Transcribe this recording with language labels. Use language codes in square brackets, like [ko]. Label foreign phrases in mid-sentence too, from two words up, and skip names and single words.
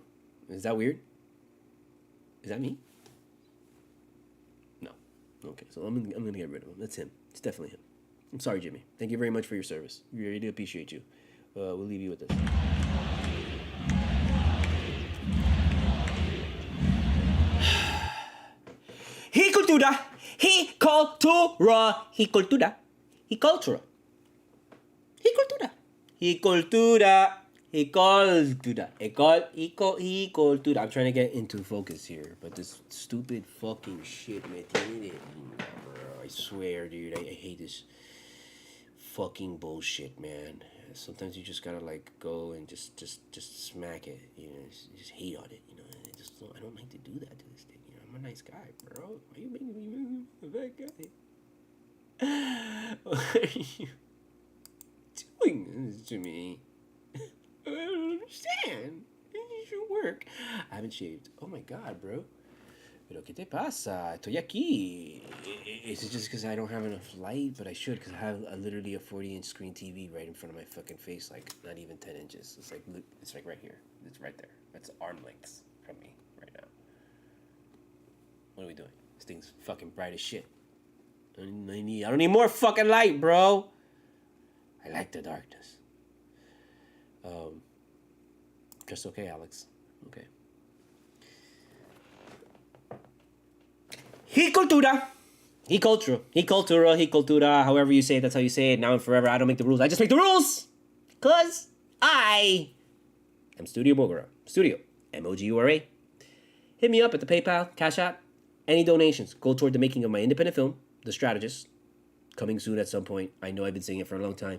[en] Is that weird? Is that me? No. Okay, so I'm gonna get rid of him. That's him. It's definitely him. I'm sorry, Jimmy. Thank you very much for your service. We really do appreciate you. We'll leave you with this. He cultura. He cultura. He cultura. He cultura. He cultura. He cultura. He cultura. He cultura. I'm trying to get into focus here, but this stupid fucking shit, man. I swear, dude. I hate this fucking bullshit, man. Sometimes you just gotta like go and just smack it, just hate on it, I don't like to do that to this thing, I'm a nice guy, bro. Why are you making me a bad guy? What are you doing this to me? I don't understand. It should work. I haven't shaved. Oh my god, bro. [es] Pero ¿qué te pasa? Estoy aquí. [en] Is it just because I don't have enough light? But I should, because I have literally a 40-inch screen TV right in front of my fucking face, like not even 10 inches. It's like right here. It's right there. That's arm lengths from me right now. What are we doing? This thing's fucking bright as shit. I don't need more fucking light, bro. I like the darkness. Just okay, Alex. Okay. He cultura. He cultura. He cultura. He cultura. However you say it, that's how you say it. Now and forever. I don't make the rules. I just make the rules. Because I am Studio Mogura. Studio. MOGURA. Hit me up at the PayPal, CashApp. Any donations go toward the making of my independent film, The Strategist. Coming soon at some point. I know I've been saying it for a long time.